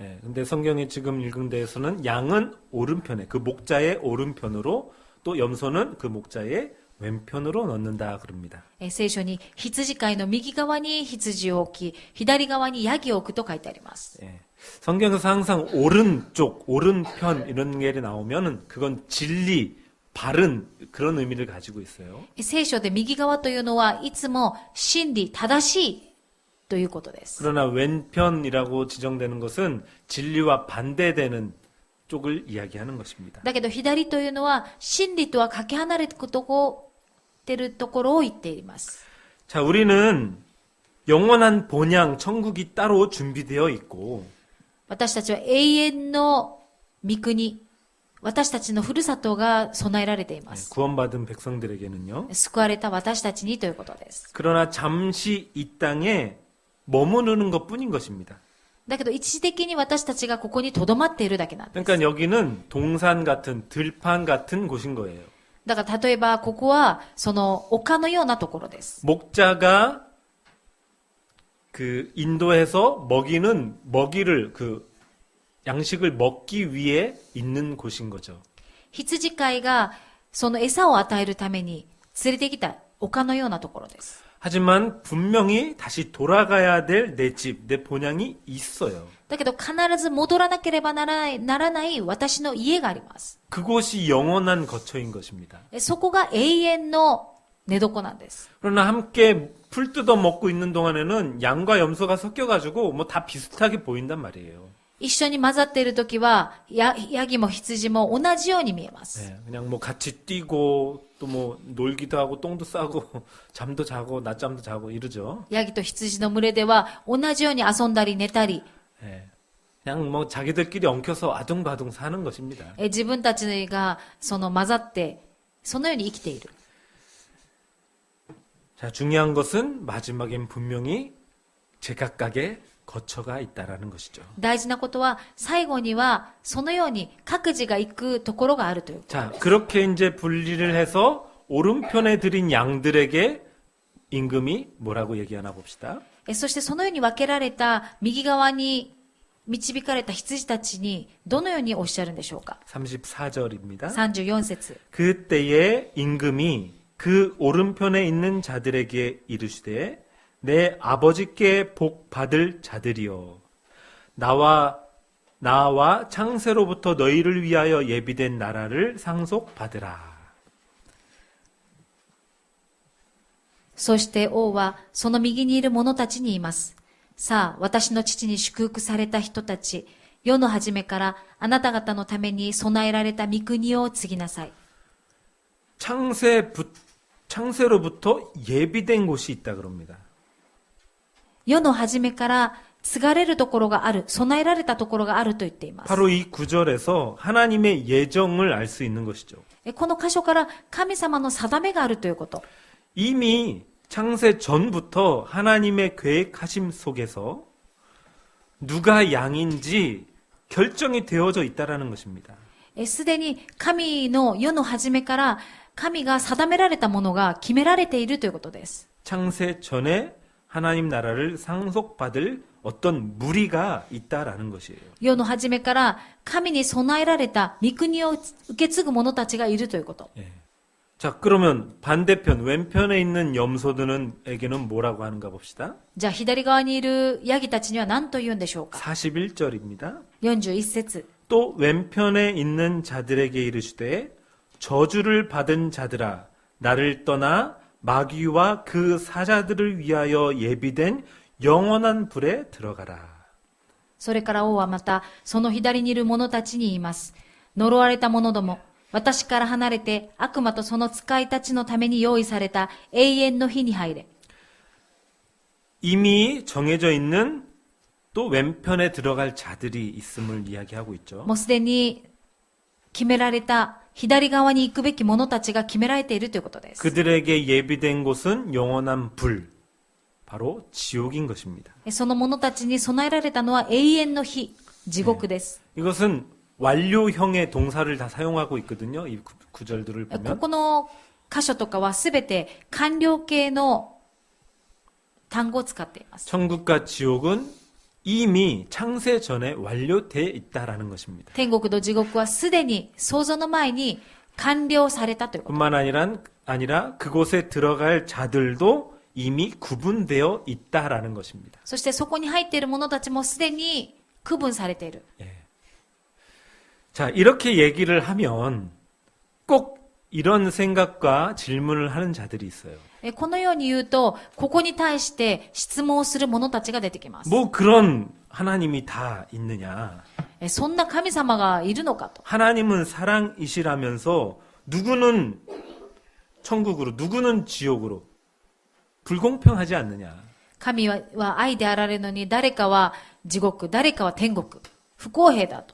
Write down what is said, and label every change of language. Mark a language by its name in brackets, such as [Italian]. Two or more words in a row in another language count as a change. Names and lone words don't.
[Korean] 네, 근데 성경에 지금 읽은 데에서는 양은 오른편에, 그 목자의 오른편으로 또 염소는 그 목자의 왼편으로 넣는다 그럽니다. [Japanese] 聖書に羊飼いの右側に羊を置き、左側にヤギを置くと書いてあります。 [Korean] 네, 성경에서 항상 오른쪽, 오른편 이런 게 나오면은 그건 진리, 바른 그런 의미를 가지고 있어요. [Japanese] 聖書で右側というのはいつも真理、正しいということです。 [Korean] 그러나 왼편이라고 지정되는 것은 진리와 반대되는 쪽을 이야기하는 것입니다. [Japanese] だけど左というのは真理とはかけ離れてるところを言っています。 [Korean] 자, 우리는 영원한 본향 천국이 따로 준비되어 있고 [Japanese] 私たちは永遠の御国、私たちのふるさとが備えられています。 [Korean] 구원받은 백성들에게는요. [Japanese] 救われた私たちにということです。 [Korean] 그러나 잠시 이 땅에 머무르는 것뿐인 것입니다. [Japanese] だけど一時的に私たちがここに留まっているだけなんです。 [Korean] 그러니까 여기는 동산 같은 들판 같은 곳인 거예요. [Japanese] だから例えばここはその丘のようなところです。 [Korean] 목자가 그 인도에서 먹이를 양식을 먹기 위해 있는 곳인 거죠. [Japanese] 羊飼いがその餌を与えるために連れてきた丘のようなところです。 [Korean] 하지만 분명히 다시 돌아가야 될 내 집, 내 본향이 있어요. [Japanese] だけど必ず戻らなければならない私の家があります。 [Korean] 그곳이 영원한 거처인 것입니다. [Japanese] そこが永遠の寝床なんです。 [Korean] 그러나 함께 풀 뜯어 먹고 있는 동안에는 양과 염소가 섞여가지고 뭐 다 비슷하게 보인단 말이에요. [Japanese] 一緒に混ざっているときはヤギも羊も同じように見えます。 [Korean] 네, 그냥 뭐 같이 뛰고 또 뭐 놀기도 하고 똥도 싸고 잠도 자고 낮잠도 자고 이러죠. [Japanese] ヤギと羊の群れでは同じように遊んだり寝たり、 [Korean] 네, 그냥 뭐 자기들끼리 엉켜서 아둥바둥 사는 것입니다. [Japanese] 自分たちがその混ざってそのように生きている。 [Korean] 자, 중요한 것은 마지막엔 분명히 제각각의 거처가 있다라는 것이죠. [Japanese] 大事なことは最後にはそのように各自が行くところがあるということ。 [Korean] 자, 그렇게 이제 분리를 해서 오른편에 들인 양들에게 임금이 뭐라고 얘기하나 봅시다. [Japanese] そしてそのように分けられた右側に導かれた羊たちにどのようにおっしゃるんでしょうか。 [Korean] 34절입니다. [Japanese] 34節。 [Korean] 그때에 임금이 그 오른편에 있는 자들에게 이르시되 내 아버지께 복 받을 자들이여 나와 창세로부터 너희를 위하여 예비된 나라를 상속받으라. [Japanese] そして王はその右にいる者たちに言います。さあ、私の父に祝福された人たち、世の初めからあなた方のために備えられた御国を継ぎなさい。 [Korean] 창세로부터 예비된 곳이 있다 그럽니다. [Japanese] 世の初めから継がれるところがある、備えられたところがあると言っています。 [Korean] 바로 이 구절에서 하나님의 예정을 알 수 있는 것이죠. [Japanese] この箇所から神様の定めがあるということ。 [Korean] 이미 창세 전부터 하나님의 계획하심 속에서 누가 양인지 결정이 되어져 있다라는 것입니다. [Japanese] すでに神の世の初めから神が定められたものが決められているということです。 [Korean] 창세 전에 하나님 나라를 상속받을 어떤 무리가 있다라는 것이에요. [Japanese] 世の初めから神に備えられた御国を受け継ぐ者たちがいるということ。 [Korean] 예. 자, 그러면 반대편 왼편에 있는 염소들에게는 뭐라고 하는가 봅시다. [Japanese] じゃあ左側にいるヤギたちには何と言うんでしょうか。 [Korean] 41절입니다. [Japanese] 41節。 [Korean] 또 왼편에 있는 자들에게 이르시되 저주를 받은 자들아 나를 떠나 마귀와 그 사자들을 위하여 예비된 영원한 불에 들어가라. [Japanese] それから王はまたその左にいる者たちに言います。呪われた者ども、私から離れて悪魔とその使いたちのために用意された永遠の火に入れ。 [Korean] 이미 정해져 있는 또 왼편에 들어갈 자들이 있음을 이야기하고 있죠. [Japanese] もうすでに決められた左側に行くべき者たちが決められているということです。 [Korean] 그들에게 예비된 곳은 영원한 불, 바로 지옥인 것입니다. [Japanese] その者たちに備えられたのは永遠の火、地獄です。 [Korean] 이것은 완료형의 동사를 다 사용하고 있거든요. 이 구절들을 [Japanese] こ [Korean] 보면. [Japanese] この箇所とかはすべて完了形の単語を使っています。 [Korean] 천국과 지옥은 이미 창세 전에 완료되어 있다라는 것입니다. [Japanese] 天国と地獄はすでに創造の前に完了されたということ。 [Korean] 뿐만 아니라 그곳에 들어갈 자들도 이미 구분되어 있다라는 것입니다. [Japanese] そしてそこに入っている者たちもすでに区分されている。 [Korean] 예. 자, 이렇게 얘기를 하면 꼭 이런 생각과 질문을 하는 자들이 있어요. [Japanese] このように言うと、ここに対して質問をする者たちが出てきます。 [Korean] 뭐 그런 하나님이 다 있느냐. [Japanese] そんな神様がいるのかと。 [Korean] 하나님은 사랑이시라면서 누구는 천국으로 누구는 지옥으로 불공평하지 않느냐. [Japanese] 神は愛であられるのに、誰かは地獄、誰かは天国。不公平だと。